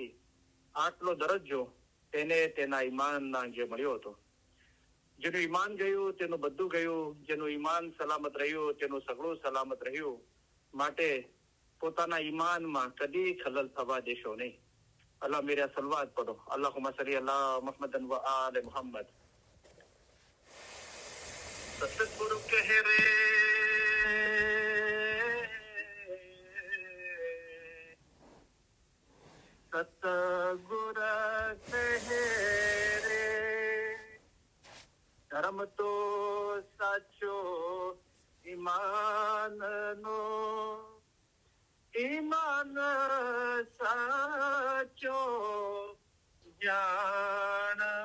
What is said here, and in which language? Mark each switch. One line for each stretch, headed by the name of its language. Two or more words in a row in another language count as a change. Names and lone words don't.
Gujarati: આટલો દરજ્જો તેને તેના ઈમાનના અંગે મળ્યો હતો. જેનું ઈમાન ગયું તેનું બધું ગયું, જેનું ઈમાન સલામત રહ્યું તેનું સગળું સલામત રહ્યું. માટે પોતાના ઈમાનમાં કદી ખલલ થવા દેશો નહીં. અલ્લાહ મેરા સલવાત પઢો.
Arabic: اللهم صل على محمد و آل محمد.
Gujarati: સતગુરુ કહે રે સતગુર કહે રે ધર્મ તો સાચો ઈમાનનો, ઈમાન સાચો જાણ.